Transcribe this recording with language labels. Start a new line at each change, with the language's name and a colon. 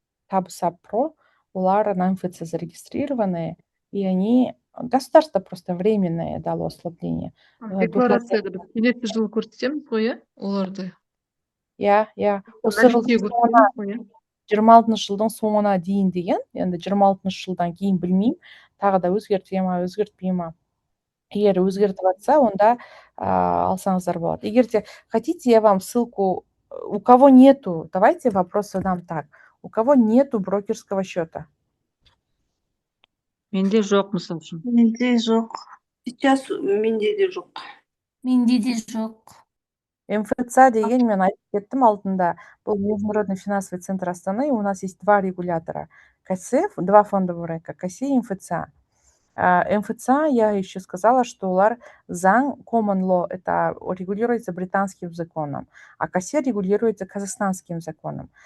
Russian: Табса Про,
Kazakh: олар
Russian: на МФЦ зарегистрированы, и они государство просто временное дало ослабление.
Kazakh: Декларацияда біз келесі жылы көрсетеміз ғой, иә, оларды. Осы жылдың Мәлімдеу соңына, көрсетеміз ғой, иә. 26 жылдың соңына дейін деген, енді 26 жылдан кейін білмеймін, тағы да өзгерте ма, өзгертпей ма. Егер өзгертіп жатса, онда алсаңыздар болады. Егер де
Russian: хотите, я вам ссылку, у кого нету, давайте вопрос задам так. У кого нету брокерского счета?
Kazakh: Менде жоқ, мысал үшін. Менде жоқ.
Russian: Сейчас
Kazakh: менде де жоқ. Менде де жоқ. МФЦ деген мен айтып кеттім алдында. Бұл
Russian: Международный финансовый центр Астаны, и у нас есть два регулятора. КСФ, два фондовых рынка, КСИ и МФЦ. МФЦ, я еще сказала, что
Kazakh: олар заң,
English: common law,
Russian: это регулируется британским законом, а КСИ регулируется казахстанским законом.